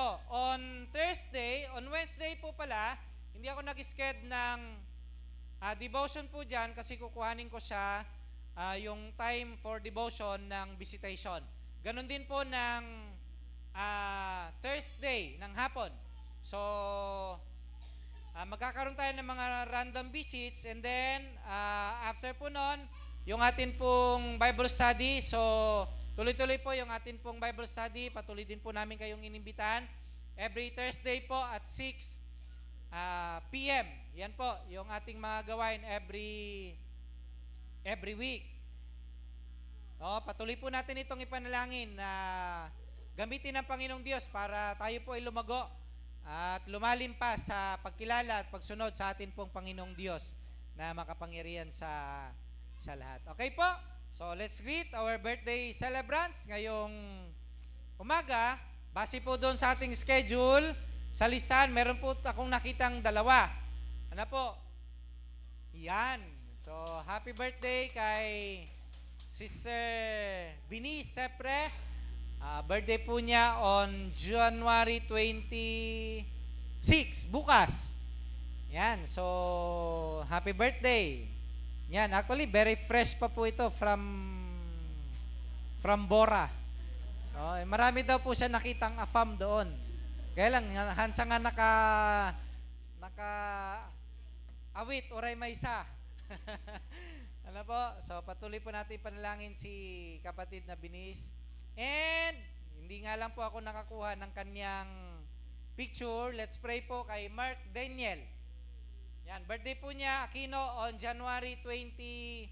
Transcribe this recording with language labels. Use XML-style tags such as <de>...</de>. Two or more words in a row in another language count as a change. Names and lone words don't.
<tl>On Wednesday po pala, hindi ako nag-schedule ng devotion po dyan kasi kukuhanin ko siya yung</tl> <en>time for devotion</en> <tl>ng visitation. Ganon din po ng Thursday ng hapon. So, magkakaroon tayo ng mga</tl> <en>random visits</en> <tl>and then after po nun, yung atin pong</tl> <en>Bible study.</en> <tl>So, tuloy-tuloy po yung atin pong</tl> <en>Bible study.</en> <tl>Patuloy din po namin kayong inimbitahan.</tl> <en>Every Thursday po at 6 p.m.</en> <tl>Yan po yung ating mga gawain</tl> <en>every week.</en> <tl>Patuloy po natin itong ipanalangin na gamitin ng Panginoong Diyos para tayo po ay lumago at lumalim pa sa pagkilala at pagsunod sa atin pong Panginoong Diyos na makapangyarihan sa lahat. Okay po? So let's greet our birthday celebrants ngayong umaga. Base po doon sa ating schedule, sa listahan, meron po akong nakitang dalawa. Ano po? Yan. So</tl> <en>happy birthday</en> <tl>kay Sister Binice Sepre. Birthday po niya</tl> <en>on January 26,</en> <tl>bukas. Yan, so</tl> <en>happy birthday.</en> <tl>Yan, actually</tl> <en>very fresh</en> <tl>pa po ito from Bora. Marami daw po siya nakitang afam doon.</tl> <ilo>Kaya lang, hansa nga naka awit, oray maysa.</ilo> <tl>Ano po? So patuloy po natin panalangin si kapatid na Binice. And hindi nga lang po ako nakakuha ng kanyang picture.</tl> <en>Let's pray</en> <tl>po kay Mark Daniel. Yan, birthday po niya, Aquino,</tl> <en>on January 28.</en>